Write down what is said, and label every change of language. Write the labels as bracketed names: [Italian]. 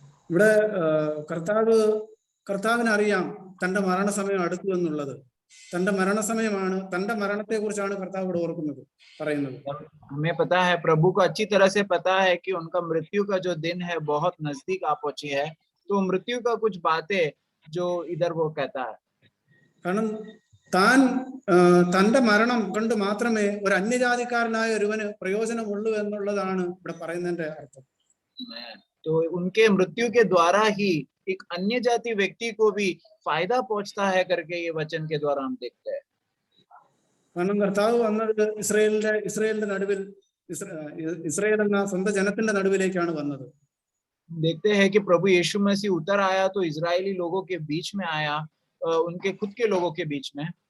[Malayalam] ഇവിടെ കർത്താവിന് അറിയാം തന്റെ മരണസമയം അടുത്തു എന്നുള്ളത്. തന്റെ മരണസമയമാണ്, തന്റെ മരണത്തെ കുറിച്ചാണ് കർത്താവ് ഇവിടെ ഓർക്കുന്നത്, പറയുന്നത്. [Hindi] हमें पता है, प्रभु को अच्छी तरह से पता है कि उनका मृत्यु का जो दिन है बहुत नजदीक आ पहुंची है. तो मृत्यु का कुछ बातें जो इधर वो कहता है, [Malayalam] കാരണം താൻ തന്റെ മരണം കൊണ്ട് മാത്രമേ ഒരു അന്യജാതിക്കാരനായ ഒരുവന് പ്രയോജനമുള്ളൂ എന്നുള്ളതാണ് ഇവിടെ പറയുന്നതിന്റെ അർത്ഥം. [Hindi] तो उनके मृत्यु के द्वारा ही एक अन्य जाति व्यक्ति को भी फायदा पहुंचता है करके ये वचन के द्वारा हम देखते हैं. [Malayalam] കാരണം കർത്താവ് വന്നത് ഇസ്രായേലിന്റെ നടുവിൽ, ഇസ്രായേൽ എന്ന സ്വന്തം ജനത്തിന്റെ നടുവിലേക്കാണ് വന്നത്. [Hindi] देखते हैं कि प्रभु यीशु मसीह उतर आया तो इजरायली लोगों के बीच में आया, उनके खुद के लोगों के बीच में.